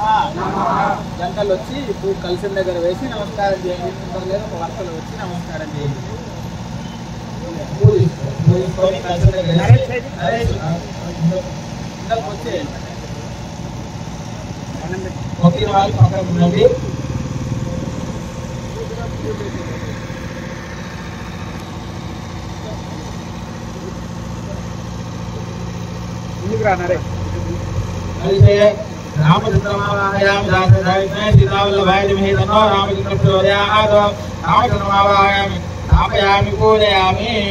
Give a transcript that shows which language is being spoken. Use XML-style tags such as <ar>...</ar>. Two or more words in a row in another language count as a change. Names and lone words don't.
<te>జంటలు వచ్చి ఇప్పుడు కలిసిన దగ్గర వేసి నమస్కారం చేయండి. లేదు ఒక వరుసలో వచ్చి నమస్కారం చేయండి. కలిసిన దగ్గర వచ్చేయండి. ఒకే వాళ్ళు పక్కన ఉండండి.</te> <sa>रामचंद्रमावाहयामि दासदायिने सीतावल्लभाय धीमहि तन्नो रामचंद्र प्रचोदयात् रामचंद्रमावाहयामि स्थापयामि पूजयामि</sa>